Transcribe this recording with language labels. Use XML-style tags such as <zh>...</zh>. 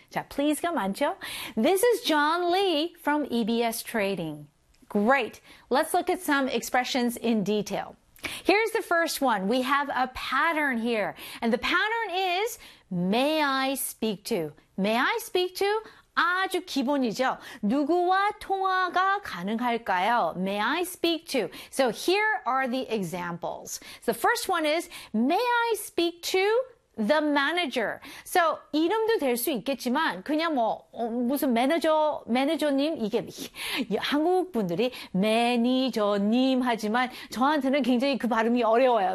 <ko>자, please가 많죠?</ko> <en>This is John Lee from EBS Trading. Great. Let's look at some expressions in detail. Here's the first one. We have a pattern here. And the pattern is, may I speak to? May I speak to?</en> <ko>아주 기본이죠. 누구와 통화가 가능할까요?</ko> <en>May I speak to? So here are the examples. So the first one is, may I speak to? The manager.</en> <ko>So, 이름도 될 수 있겠지만, 그냥 뭐, 무슨 매니저님, 이게, 한국 분들이 매니저님 하지만, 저한테는 굉장히 그 발음이 어려워요.</ko>